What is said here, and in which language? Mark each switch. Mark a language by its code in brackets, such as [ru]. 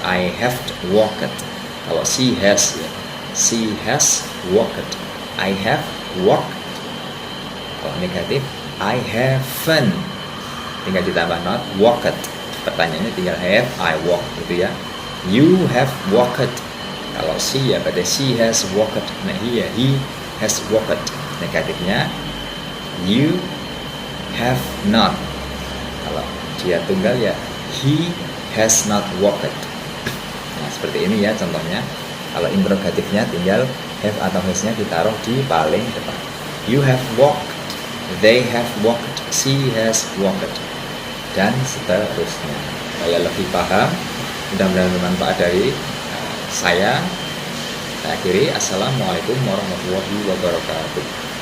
[en] I have walked. [id] Kalau [en] she has ya. She has walked. I have walked. [id] Kalau negatif, [en] I haven't. [id] Tinggal ditambah [en] not walked. [id] Pertanyaannya tinggal [en] have, I walk [id] gitu ya. [en] You have walked. Kalau she [id] ya berarti [en] she has walked. Nah he has walked. [id] Negatifnya [en] you have not. [id] Kalau dia tunggal ya [en] he has not walked. [id] Nah seperti ini ya contohnya. Kalau interrogatifnya tinggal have atau has-nya ditaruh di paling depan. [en] You have walked, they have walked, she has walked, [id] dan seterusnya. Supaya lebih paham, mudah-mudahan bermanfaat dari saya akhiri. Assalamualaikum warahmatullahi wabarakatuh.